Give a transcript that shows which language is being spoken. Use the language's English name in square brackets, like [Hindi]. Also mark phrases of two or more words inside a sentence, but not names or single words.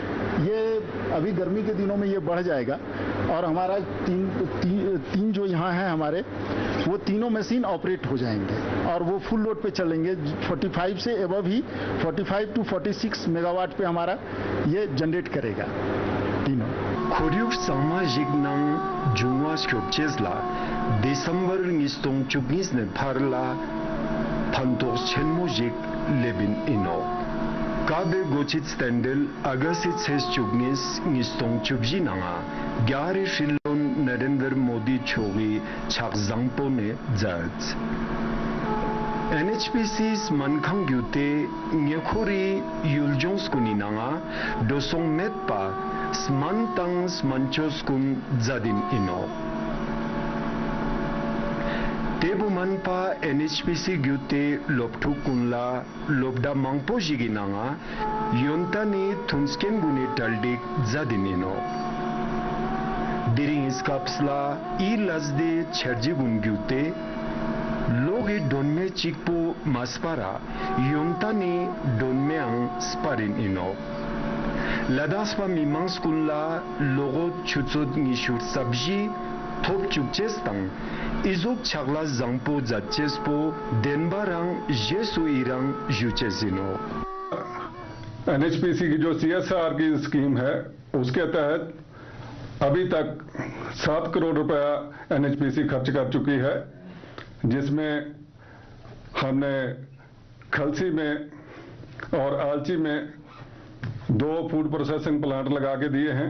[Hindi] ये अभी गर्मी के दिनों में ये बढ़ जाएगा, और हमारा तीन जो यहाँ हैं हमारे, वो तीनों मशीन ऑपरेट हो जाएंगे और वो [English] full load [Hindi] पे चलेंगे। 45 से एबव ही 45 to 46 मेगावाट पे हमारा ये जनरेट करेगा तीनों। [Ladakhi] Koryuk samajik nang jungwa skopchesla December ngistong chuknis ne parla pantos chenmojik lebin ino. Kabe gochit stendel agasit ses chuknis ngistong chubji nanga gyari shillon Narendra Modi chogi chak zangpo ne zat. NHPC's mankhang gyute ngekhori yuljons kuni nanga dosong metpa smantang smanchos kun zadin ino. Tebu manpa NHPC gyute loptu kunla lobda mangpo jigi nanga yontani thunsken guni taldik zadin ino. Diring iskapsla I lazde cherji gun gyute logi donme chikpo maspara yontani donme ang sparin ino. Ladaspa mimang skunla logo chutsud ngishur sabji top chukchestang izok chagla zangpo zatchespo denbarang jesu irang juchesino. [Hindi] NHPC की जो CSR की स्कीम है उसके तहत अभी तक 7 करोड़ रुपया NHPC खर्च कर चुकी है, जिसमें हमने खलसी में और आलची में 2 [English] food processing plant [Hindi] लगा के दिए हैं।